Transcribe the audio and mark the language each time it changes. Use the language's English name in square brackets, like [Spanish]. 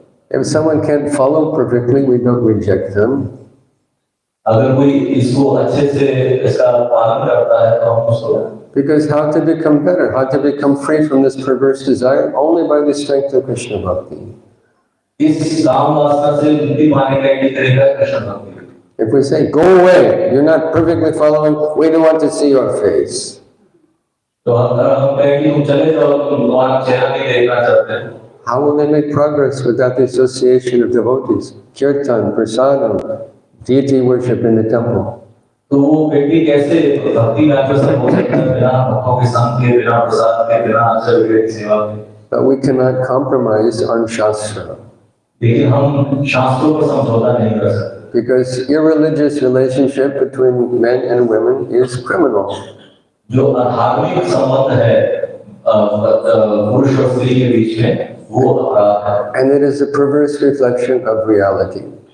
[English] If someone can't follow perfectly, we don't reject them. [Hindi] अगर कोई इसको अच्छे से इसका पालन करता है तो हम उसको [English] Because how to become better, how to become free from this perverse desire? Only by the strength of Krishna Bhakti. [Hindi] इस काम वासना से मुक्ति पाने का एक तरीका है कृष्ण भक्ति। [English] If we say, go away, you're not perfectly following, we don't want to see your face. [Hindi] तो अगर हम कहें कि तुम चले जाओ तो भगवान चेहरा नहीं देखना चाहते हैं। [English] How will they make progress without the association of devotees? Kirtan, prasadam, deity worship in the temple. [Hindi] तो वो व्यक्ति कैसे भक्ति में अग्रसर हो सकता है बिना भक्तों के संग के, बिना प्रसाद के, बिना आचार्य की सेवा के? [English] But we cannot compromise on Shastra. [Hindi] लेकिन हम शास्त्रों पर समझौता नहीं कर सकते। [English] Because irreligious relationship between men and women is criminal. [Hindi] जो अधार्मिक संबंध है पुरुष और स्त्री के बीच में वो अपराध है। [English] And it is a perverse reflection of reality.